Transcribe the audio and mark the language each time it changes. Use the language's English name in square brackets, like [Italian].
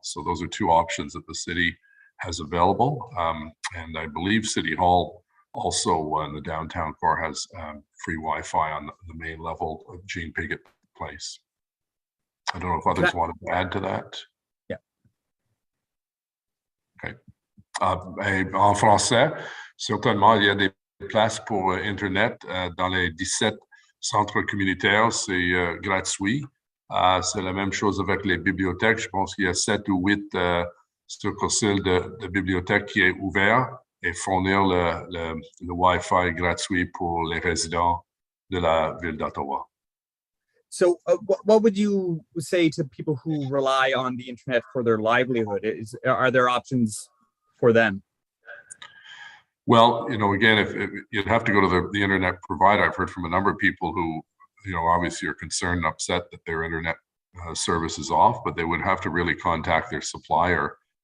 [English] So those are two options that the city has available. And I believe City Hall also in the downtown core has free Wi-Fi on the main level of Jean Pigot Place. I don't know if others wanted to add to that. Yeah. Okay. [French] En français, certainement, il y a des places pour Internet dans les 17 centres communautaires, c'est gratuit. C'est la même chose avec les bibliothèques. Je pense qu'il y a 7 ou 8 succursales de bibliothèques qui est ouvert et fournir le Wi-Fi gratuit pour les résidents de la ville d'Ottawa. [English] So what would you say to people who rely on the internet for their livelihood? Are there options for them? Well, again, if you'd have to go to the internet provider. I've heard from a number of people who, obviously are concerned and upset that their internet service is off, but they would have to really contact their supplier.